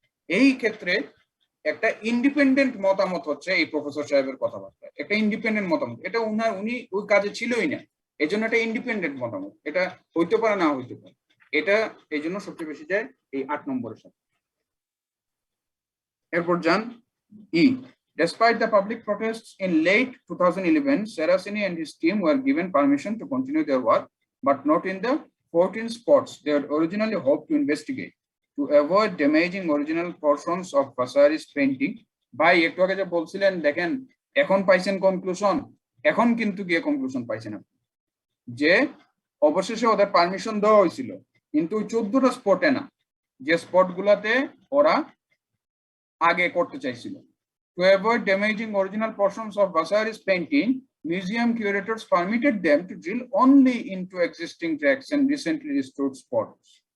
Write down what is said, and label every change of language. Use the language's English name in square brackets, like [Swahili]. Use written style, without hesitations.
[Bangla] এই ক্ষেত্রে একটা ইন্ডিপেন্ডেন্ট মতামত হচ্ছে এই প্রফেসর সাহেবের কথাবার্তা, একটা ইন্ডিপেন্ডেন্ট মতামত। এটা উনি ওই কাজে ছিলই না, এই জন্য একটা ইন্ডিপেন্ডেন্ট মতামত, এটা হইতে পারে না হইতে পারে। এটা এই জন্য সবচেয়ে বেশি যায় এই 8 নম্বরের সাথে। এরপর যান ই। [English] Despite the public protests in late 2011, Saraceni and his team were given permission to continue their work, but not in the 14 spots they had originally hoped to investigate, to avoid damaging original portions of Vasari's painting. [Bangla] ভাই একটু আগে যে বলছিলেন দেখেন এখন পাইছেন conclusion, এখন কিন্তু গিয়ে কনক্লুশন পাইছেন আপনি যে অবশেষে ওদের পারমিশন দেওয়া হয়েছিল, কিন্তু 14টা স্পটে না, যে স্পট গুলাতে ওরা আগে করতে চাইছিল। [English] To avoid damaging original portions of Vasari's painting, museum curators permitted them to drill only into existing tracks and recently restored spots.